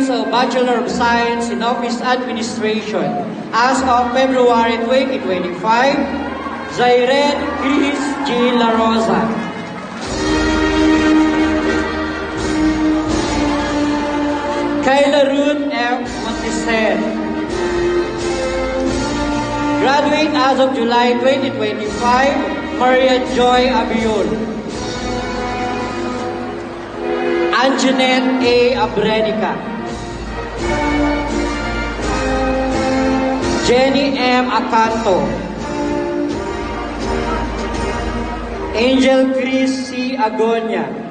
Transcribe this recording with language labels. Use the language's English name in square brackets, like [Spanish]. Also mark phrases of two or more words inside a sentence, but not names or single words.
[English] of Bachelor of Science in Office Administration as of February 2025, Zairen Chris G. La Rosa. Kayla Ruth F. Monticer. Graduate as of July 2025, Maria Joy Abiol. Anjanette A. Abrenica. Jenny M. Acanto. Angel Chris C. Agonia.